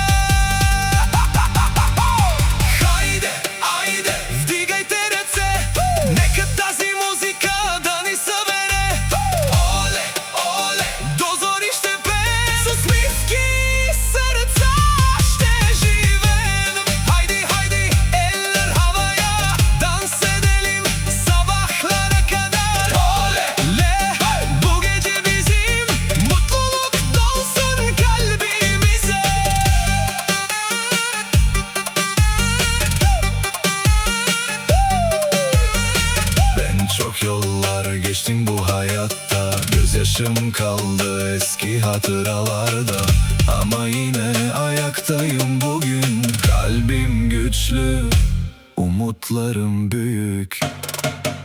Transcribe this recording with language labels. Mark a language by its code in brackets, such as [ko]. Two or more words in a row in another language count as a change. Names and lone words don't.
[bg] Хайде, айде, вдигайте ръце Нека тази музика да ни събере Оле, оле, до зори ще пеем С усмивки и сърца ще живеем Хайди, хайди, [tr] eller havaya Dans edelim sabahlara kadar Ole, le, bu gece bizim Mutluluk dolsun kalbimize Ben çok yollar geçtim bu hayatta Gözyaşım kaldı eski hatıralarda Ama yine ayaktayım bugün Kalbim güçlü, umutlarım büyük